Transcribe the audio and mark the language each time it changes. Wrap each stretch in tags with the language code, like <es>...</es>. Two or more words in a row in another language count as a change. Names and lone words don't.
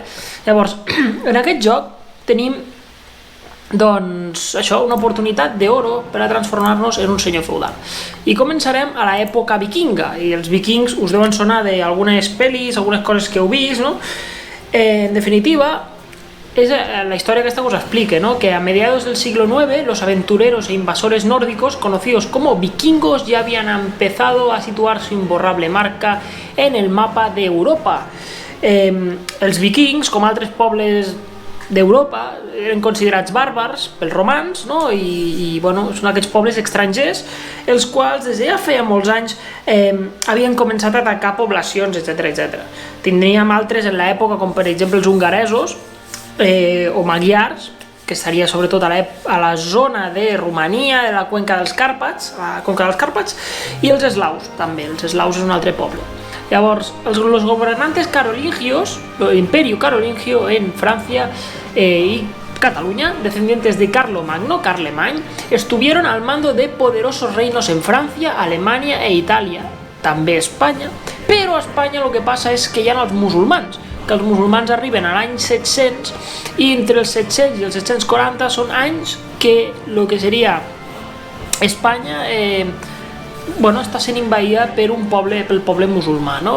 <ca>Llavors, en aquest joc tenim doncs això, una oportunitat d'oro per a transformar-nos en un senyor feudal, i començarem a l'època vikinga, i els vikings us deuen sonar d'algunes pel·lis, algunes coses que heu vist, no? En definitiva,</ca> <es>es la historia que esta cosa explique, ¿no? Que a mediados del siglo IX los aventureros e invasores nórdicos conocidos como vikingos ya habían empezado a situar su imborrable marca en el mapa d'Europa.</es> <ca>Els vikings, com altres pobles d'Europa, eren considerats bàrbars pels romans, no? I bueno, són aquests pobles estrangers els quals des de ja feia molts anys havien començat a atacar poblacions, etc. Tindríem altres en l'època, com per exemple els hongaresos o magyars, que estaria sobretot a la zona de Romania, de la cuenca dels Càrpats, i els eslaus també, els eslaus és un altre poble. Llavors,</ca> <es>los gobernantes carolingios, el imperio carolingio en Francia y Cataluña, descendientes de Carlomagno, Carlemany, estuvieron al mando de poderosos reinos en Francia, Alemania e Italia,</es> <ca>també Espanya, però a Espanya el que passa és que hi ha els musulmans, que els musulmans arriben a l'any 700, i entre els 700 i els 740 són anys que el que seria Espanya està sent envaïda per pel poble musulmà, no?</ca>